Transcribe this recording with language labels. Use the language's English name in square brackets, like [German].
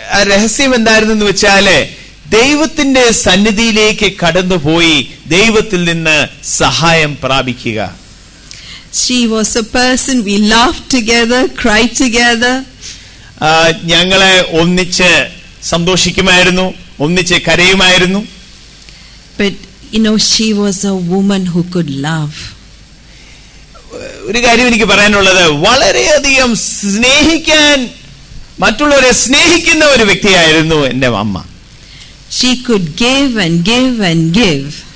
[Malayalam] രഹസ്യം എന്തായിരുന്നു എന്ന് വെച്ചാല് ദൈവത്തിന്റെ സന്നിധിയിലേക്ക് കടന്നുപോയി ദൈവത്തിൽ നിന്ന് സഹായം പ്രാപിക്കുക. [English] She was a person, we laughed together, cried together. [Malayalam] ഞങ്ങളെ ഒന്നിച്ച് സന്തോഷിക്കുമായിരുന്നു, ഒന്നിച്ച് കരയുമായിരുന്നു. [English] But she was a woman who could love. [Malayalam] ഒരു കാര്യം എനിക്ക് പറയാനുള്ളത്, വളരെയധികം സ്നേഹിക്കാൻ, മറ്റുള്ളവരെ സ്നേഹിക്കുന്ന ഒരു വ്യക്തിയായിരുന്നു എന്റെ അമ്മ. [English] She could give and give and give.